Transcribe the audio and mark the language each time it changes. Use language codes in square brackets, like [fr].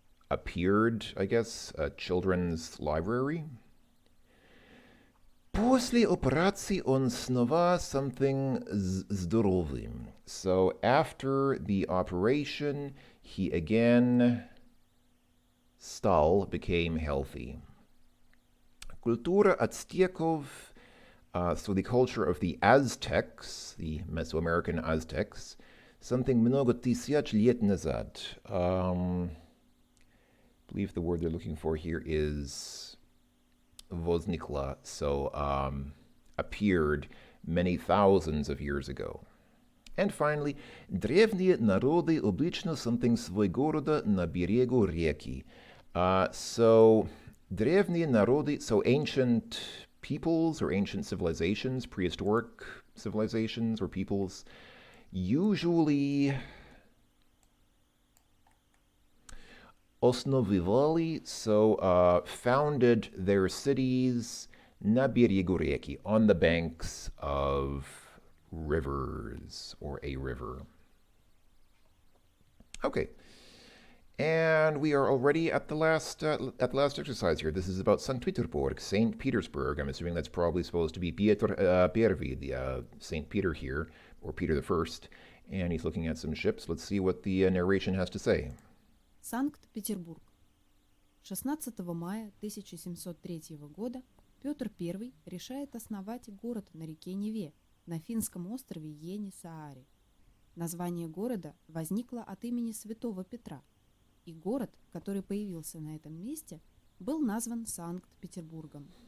[en] Appeared, I guess, a children's library. [ru] После операции он снова something здоровым. [en] So after the operation, he again became healthy. [ru] Культура ацтеков, [en] so the culture of the Aztecs, the Mesoamerican Aztecs, something [ru] много тысяч лет назад. [en] I believe the word they're looking for here is возникла, so appeared many thousands of years ago. And finally, [ru] древние народы обычно something свой города на берегу реки. [en] So [ru] древние народы, [en] so ancient peoples or ancient civilizations, prehistoric civilizations or peoples, usually основывали, so founded their cities [ru] на берегу реки, [en] on the banks of rivers or a river. Okay. And we are already at the last exercise here. This is about St. Petersburg, St. Petersburg. I'm assuming that's probably supposed to be Pietro Pervi, the St. Peter here, or Peter the First. And he's looking at some ships. Let's see what the narration has to say. [ru] Санкт-Петербург. 16 мая 1703 года Петр I решает основать город на реке Неве на финском острове Йени-Сааре. Название города возникло от имени святого Петра, и город, который появился на этом месте, был назван Санкт-Петербургом.